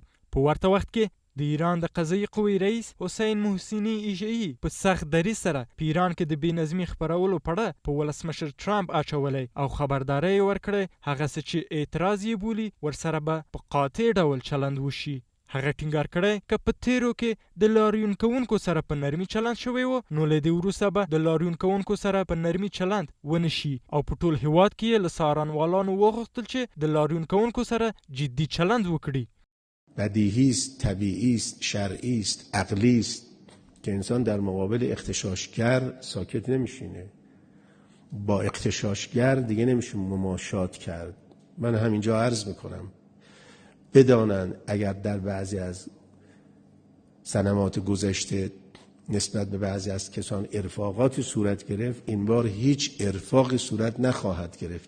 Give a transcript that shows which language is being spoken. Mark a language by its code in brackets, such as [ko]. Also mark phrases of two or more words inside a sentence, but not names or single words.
[ps] په ورته وخت کې د ایران د قضایي قوې رئیس حسین محسني ایژه‌ای په سخت دریځ سره په ایران کې د بې نظمي خپرولو پړه په ولسمشر ټرمپ اچولی او خبرداری یې ورکړی هغه څه چې اعتراض یې بولي ورسره به په قاطع ډول چلند وشي. هغه ټینګار کړی که په تیرو کې د لاریون کوونکو سره په نرمي چلند شوی و نو له دې وروسته به د لاریون کوونکو سره په نرمي چلند ونه شي او په ټول هیواد کې یې له څارنوالانو وغوښتل چې د لاریون کوونکو سره جدي چلند وکړي. [fa] بدیهی است، طبیعی است، شرعی است، عقلی است که انسان در مقابل اغتشاشگر ساکت نمیشینه. با اغتشاشگر دیگه نمیشه مماشات کرد. من همینجا عرض میکنم بدانن اگر در بعضی از سنوات گذشته نسبت به بعضی از کسان ارفاقاتی صورت گرفت، این بار هیچ ارفاقی صورت نخواهد گرفت.